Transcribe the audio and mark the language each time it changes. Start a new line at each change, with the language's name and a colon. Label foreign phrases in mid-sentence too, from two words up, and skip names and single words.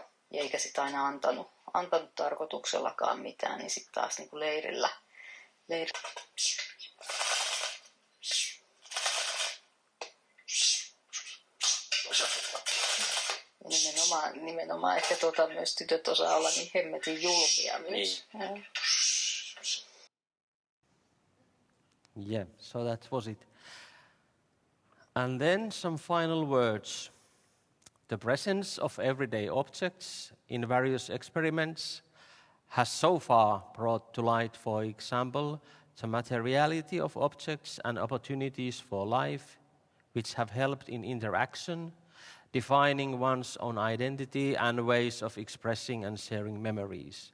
Finnish: Ja eikä sitä aina antanut tarkoituksellakaan mitään, niin sitten taas niin kuin leirillä. Nimenomaan ehkä myös tytöt osaa olla niin hemmetin julmia myös. Niin.
English: Yeah, so that was it. And then some final words. The presence of everyday objects in various experiments has so far brought to light, for example, the materiality of objects and opportunities for life, which have helped in interaction, defining one's own identity and ways of expressing and sharing memories.